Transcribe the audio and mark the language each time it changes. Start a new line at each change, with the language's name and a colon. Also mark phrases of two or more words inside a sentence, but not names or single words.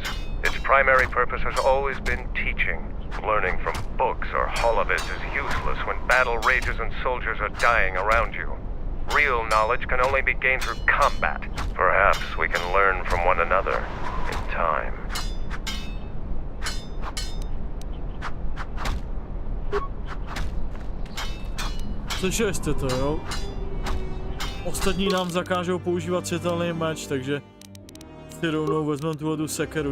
English: Its primary purpose has always been teaching. Learning from books or holovids is useless when battle rages and soldiers are dying around you. Real knowledge can only be gained through combat. Perhaps we can learn from one another in time.
Czech: Slyšeli jste to, jo? Ostatní nám zakážou používat světelný meč, takže si rovnou vezmeme tu sekeru.